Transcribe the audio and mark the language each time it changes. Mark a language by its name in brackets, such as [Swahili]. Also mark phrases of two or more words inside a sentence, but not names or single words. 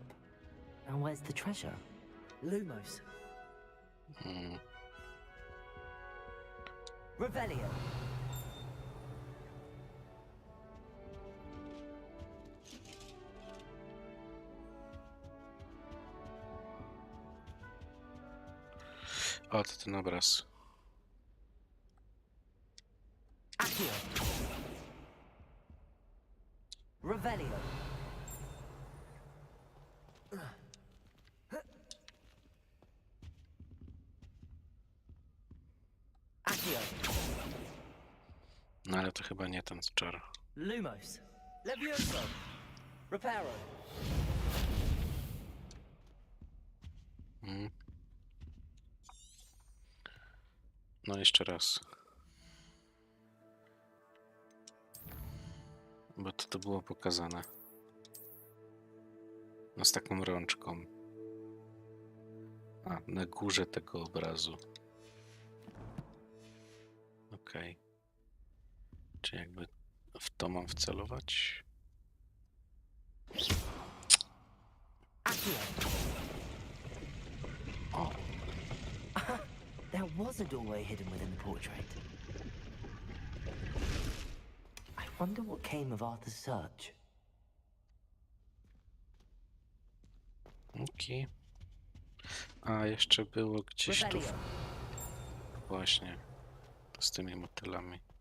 [English] And where's the treasure? [Polish] Lumos. Revelio. O, to ten obraz. Accio. Revelio. Accio. No ale to chyba nie ten czar. Lumos. Levioso. Reparo. No jeszcze raz. Bo to było pokazane. No z taką rączką. A, na górze tego obrazu. Okej. Czy jakby w to mam wcelować? O. [English] There was a doorway hidden within the portrait. I wonder what came of Arthur's search. [Polish] Okej. A jeszcze było gdzieś tu. Właśnie. To z tymi motylami.